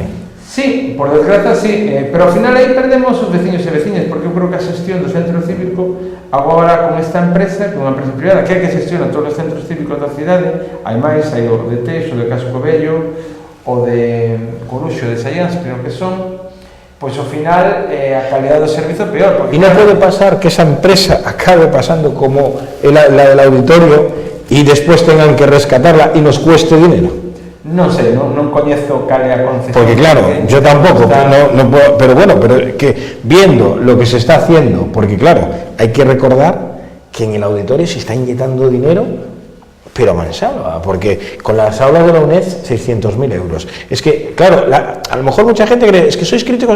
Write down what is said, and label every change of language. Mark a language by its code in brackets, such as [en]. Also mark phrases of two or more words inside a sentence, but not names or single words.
[es] Sí, por desgracia sí, pero [gl] ao final aí perdemos os veciños e veciñas, porque eu creo que a xestión do centro cívico agora con esta empresa, que é unha empresa privada, que é que xestiona todos os centros cívicos da cidade, hai máis, hai o de Teixo, o de Casco Bello, o de Coruxo, de Sallans, creo que son, pois ao final a calidad do servizo é peor. E non pode pasar que esa empresa acabe pasando como [es] la del auditorio [gl] e despois [es] tengan que rescatarla [gl] e nos [es] cueste dinero. [gl] Non sei, non coñezo cal é a concesión. [es] Porque claro, yo tampouco, no puedo, pero bueno, pero que viendo lo que se está haciendo, porque claro, hay que recordar que en el auditorio se está inyectando dinero, pero a mansalva, porque con las aulas de la UNED 600.000 euros. Es que, claro, a lo mejor mucha gente cree, es que sois críticos.